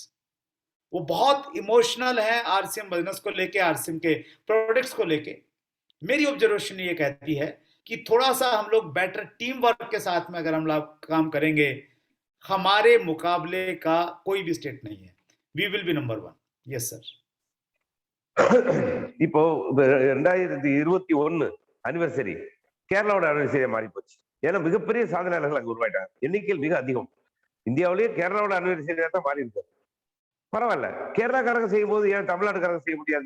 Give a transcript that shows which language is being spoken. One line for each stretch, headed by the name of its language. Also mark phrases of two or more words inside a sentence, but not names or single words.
Hindi: वो बहुत इमोशनल है आरसीएम बिजनेस को लेके, आरसीएम के प्रोडक्ट्स को लेके। मेरी ऑब्जर्वेशन ये कहती है कि थोड़ा सा हम लोग
English: better team work
Hindi: के साथ में अगर हम लोग काम करेंगे, हमारे मुकाबले का कोई भी स्टेट नहीं है।
English: we will be number 1. yes sir.
Tamil: இப்போ 2021 அனிவர்சரி கேரளாவோட அனிவர்சரியா மாறி போச்சு. ஏன்னா மிகப்பெரிய சாதனையாளர்கள் அங்க உருவாயிட்டாங்க, எண்ணிக்கையில் மிக அதிகம். இந்தியாவிலேயே கேரளாவோட அனிவர்சரியா தான் மாறி இருக்கு. பரவாயில்ல, கேரளாக்காரங்க செய்யும் போது ஏன் தமிழ்நாட்டுக்காரங்க செய்ய முடியாது?